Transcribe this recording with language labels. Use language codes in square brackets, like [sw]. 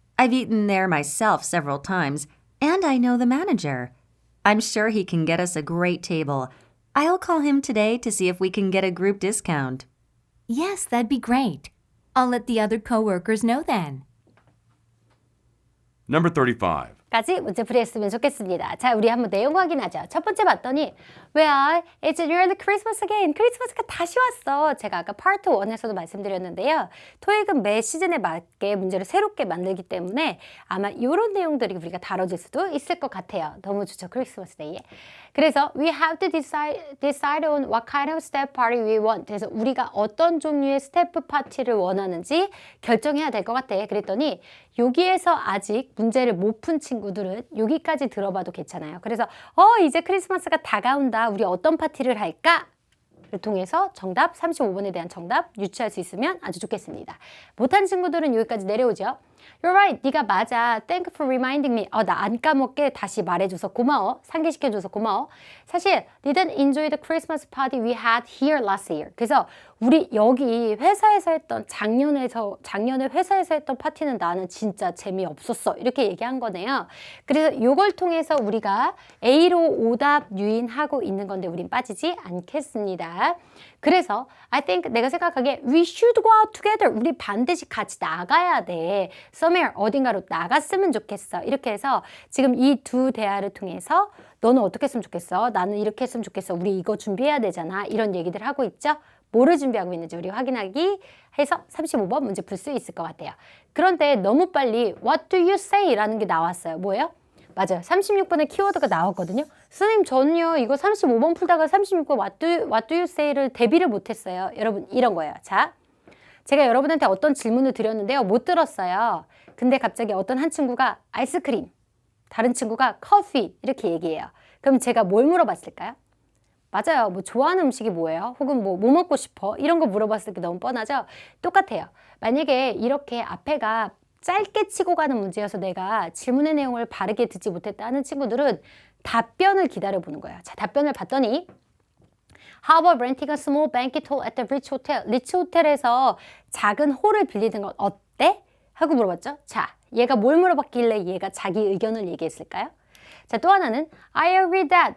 [en] I've eaten there myself several times, and I know the manager. I'm sure he can get us a great table. I'll call him today to see if we can get a group discount. Yes, that'd be great. I'll let the other coworkers know then. Number 35. [ko] 까지 문제 풀이했으면 좋겠습니다. 자, 우리 한번 내용 확인하죠. 첫 번째 봤더니 [en] Well, it's nearly Christmas again. [ko] 크리스마스가 다시 왔어. 제가 아까 파트 1에서도 말씀드렸는데요. 토익은 매 시즌에 맞게 문제를 새롭게 만들기 때문에 아마 이런 내용들이 우리가 다뤄질 수도 있을 것 같아요. 너무 좋죠. 크리스마스 데이에. 그래서 [en] we have to decide on what kind of step party we want. [ko] 그래서 우리가 어떤 종류의 스태프 파티를 원하는지 결정해야 될 것 같아. 그랬더니 여기에서 아직 문제를 못 푼 친구들은 여기까지 들어봐도 괜찮아요. 그래서 이제 크리스마스가 다가온다. 우리 어떤 파티를 할까? 를 통해서 정답 35번에 대한 정답 유추할 수 있으면 아주 좋겠습니다. 못한 친구들은 여기까지 내려오죠. [en] You're right. [ko] 네가 맞아. [en] Thank you for reminding me. [ko] 나 안 까먹게 다시 말해줘서 고마워. 상기시켜줘서 고마워. 사실 [en] didn't enjoy the Christmas party we had here last year. [ko] 그래서 우리 여기 회사에서 했던 작년에 회사에서 했던 파티는 나는 진짜 재미없었어. 이렇게 얘기한 거네요. 그래서 이걸 통해서 우리가 A로 오답 유인하고 있는 건데 우린 빠지지 않겠습니다. 그래서 [en] I think [ko] 내가 생각하기에 [en] we should go out together. [ko] 우리 반드시 같이 나가야 돼. somewhere 어딘가로 나갔으면 좋겠어. 이렇게 해서 지금 이 두 대화를 통해서 너는 어떻게 했으면 좋겠어? 나는 이렇게 했으면 좋겠어. 우리 이거 준비해야 되잖아. 이런 얘기들 하고 있죠. 뭐를 준비하고 있는지 우리 확인하기 해서 35번 문제 풀 수 있을 것 같아요. 그런데 너무 빨리 [en] What do you say? [ko] 라는 게 나왔어요. 뭐예요? 맞아요. 36번에 키워드가 나왔거든요. 선생님 저는요 이거 35번 풀다가 36번 [en] What do you say [ko] 를 대비를 못했어요. 여러분 이런 거예요. 자, 제가 여러분한테 어떤 질문을 드렸는데요. 못 들었어요. 근데 갑자기 어떤 한 친구가 아이스크림, 다른 친구가 커피 이렇게 얘기해요. 그럼 제가 뭘 물어봤을까요? 맞아요. 뭐 좋아하는 음식이 뭐예요? 혹은 뭐 먹고 싶어? 이런 거 물어봤을 때 너무 뻔하죠? 똑같아요. 만약에 이렇게 앞에가 짧게 치고 가는 문제여서 내가 질문의 내용을 바르게 듣지 못했다 하는 친구들은 답변을 기다려보는 거예요. 자, 답변을 봤더니 [en] How about renting a small banquet hall at the Ritz Hotel? [ko] 리츠 호텔에서 작은 홀을 빌리는 건 어때? 하고 물어봤죠. 자, 얘가 뭘 물어봤길래 얘가 자기 의견을 얘기했을까요? 자, 또 하나는 [en] I agree that.